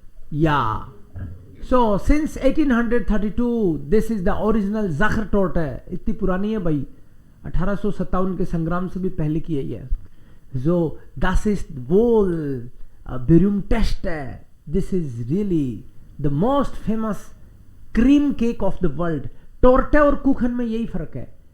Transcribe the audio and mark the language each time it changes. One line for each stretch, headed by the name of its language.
English: Yeah. So since 1832 this is the original Zacher torte.
Hindi: इतनी पुरानी है भाई, 1857 के संग्राम से भी पहले की है ये.
German: So das ist wohl berühmteste.
English: This is really the most famous cream cake of the world.
Hindi: टोर्टे और कुखन में यही फर्क है.